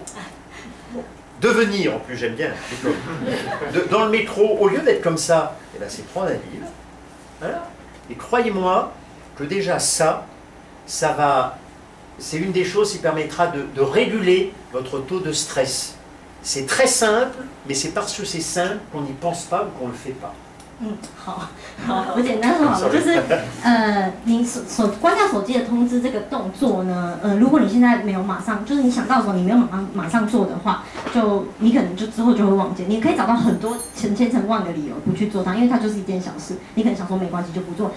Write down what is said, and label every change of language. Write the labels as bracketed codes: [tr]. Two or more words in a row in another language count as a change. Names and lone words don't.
[fr] Devenir, en plus, j'aime bien. Dans le métro, au lieu d'être comme ça, eh ben, c'est prendre un livre. Voilà. Et croyez-moi que déjà ça va... C'est une des choses qui permettra de réguler votre taux de stress. C'est très simple, mais c'est parce que c'est simple qu'on n'y pense pas ou qu'on ne le fait pas. [zh] 好，我简单说好了，就是你关掉手机的通知这个动作呢，如果你现在没有马上，就是你想到的时候你没有马上做的话，就你可能就之后就会忘记。你可以找到很多成千成万的理由不去做它，因为它就是一件小事，你可能想说没关系就不做。